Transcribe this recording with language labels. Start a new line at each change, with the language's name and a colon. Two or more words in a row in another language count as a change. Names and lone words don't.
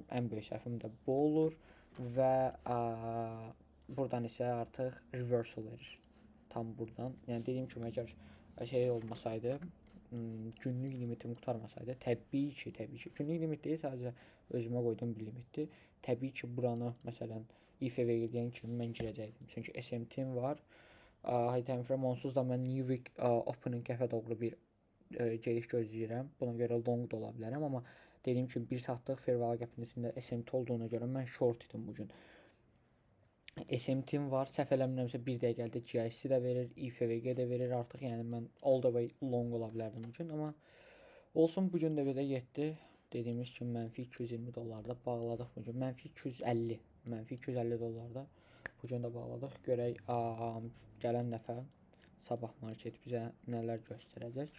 Azerbaijani: Ən böyük səhvim də bu olur və buradan isə artıq reversal verir. Tam buradan. Yəni dediyim kimi əgər şey olmasaydı, günlük limitim qurtarmasaydı, təbii ki, günlük limit deyil, sadəcə özümə qoydum bir limitdir. Təbii ki, buranı məsələn IFV edən kimi mən girəcəkdim. Çünki SMT-im var.
English: High time frame
Azerbaijani: onsuz da mən
English: New Week opening
Azerbaijani: qəfə doğru bir gediş gözləyirəm. Buna görə long da ola bilərəm, amma dediyim kimi 1 saatlıq
English: fair value gap-
Azerbaijani: in içində SMT olduğuna görə mən short idim bu gün. SMT-im var. Səhv eləmirəmsə 1 dəqiqəlik GIC də verir, IFVG də verir artıq. Yəni mən
English: all the way
Azerbaijani: long ola bilərdim bu gün, amma olsun bu gün də belə getdi. Dediyimiz kimi mənfi 220 dollarda bağladıq bu gün. Mənfi 250 dollarda bu gün də bağladıq. Görək gələn dəfə sabah market bizə nələr göstərəcək.